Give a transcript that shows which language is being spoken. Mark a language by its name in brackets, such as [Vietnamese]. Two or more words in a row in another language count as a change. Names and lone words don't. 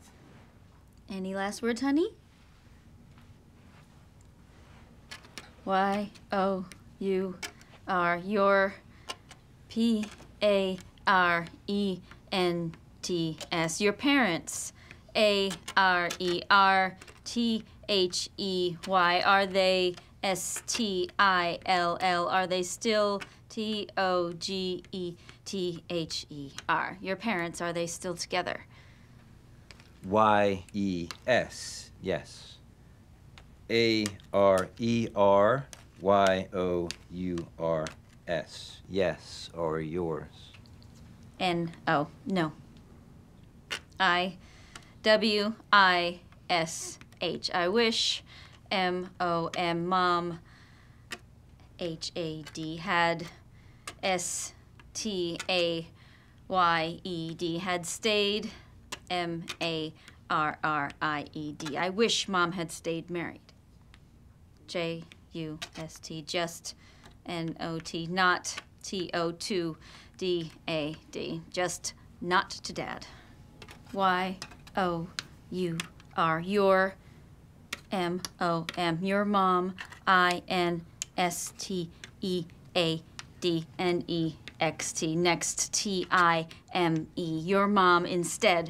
[English] Any last words, honey? Y-O-U-R, your P-A-R-E-N-T-S, your parents, A-R-E-R-T-H-E-Y, are they S-T-I-L-L, are they still T-O-G-E-T-H-E-R? Your parents, are they still together? Y-E-S, yes. A-R-E-R-Y-O-U-R-S, yes, or yours. N-O, no. I-W-I-S-H, I wish. M-O-M, mom. H-A-D, had. S-T-A-Y-E-D, had stayed. M-A-R-R-I-E-D, I wish mom had stayed married. J-U-S-T, just. N-O-T, not. T-O-2-D-A-D, just not to dad. Y-O-U-R, your. M-O-M, your mom. I-N-S-T-E-A-D-N-E-X-T, next. T-I-M-E, your mom instead.